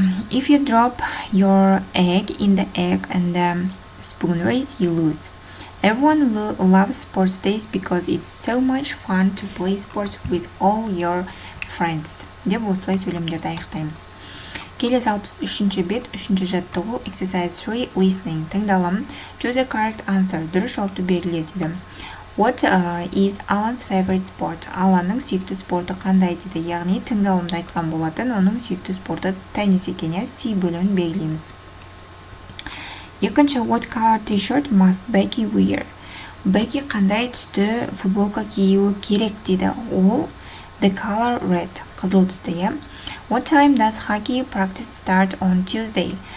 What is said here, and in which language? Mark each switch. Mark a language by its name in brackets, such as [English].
[English] If you drop your egg in the egg and the spoon race, you lose. Everyone loves sports days because it's so much fun to play sports with all your friends. [Kazakh] Деп осылай сөйлемдерді аяқтаймыз. Келесі 63-ші бет, 3-ші жаттығу, [English] exercise 3, listening. [Kazakh] Тыңдалым. [English] Choose a correct answer. [Kazakh] Дұрыс жауапты белгіле дейді. [English] What is Alan's favorite sport? [Kazakh] Аланның сүйікті спорты қандай дейді. Яғни тыңдалымда айтқан болатын, оның сүйікті спорты теннис екен, C бөлімін белгілейміз. [English] Екінші, what color t-shirt must Becky wear? [Kazakh] Becky қандай түсті футболка киюі керек дейді. Ол [English] the color red, [Kazakh] қызыл түсті, иә. [English] What time does hockey practice start on Tuesday?